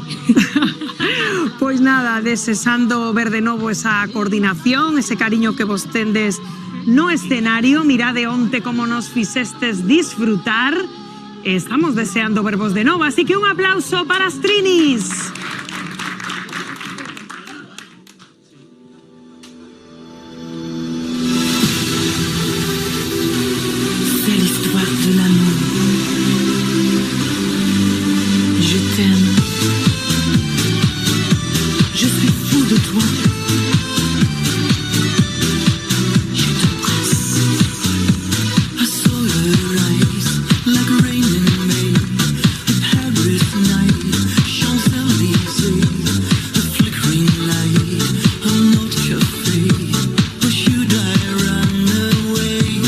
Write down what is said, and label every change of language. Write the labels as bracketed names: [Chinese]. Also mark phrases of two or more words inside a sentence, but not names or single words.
[Galician] Pois nada, desesando ver de novo esa coordinación, ese cariño que vos tendes no escenario. Mirade onte como nos fixestes disfrutar. Estamos deseando vervos de novo, así que un aplauso para as Trinis. [French] De l'amour, je t'aime, je suis fou de toi, je t'embrasse. [English] I saw her eyes like rain in May, a Paris night, Champs-Élysées, a flickering light, a note café, or should I run away?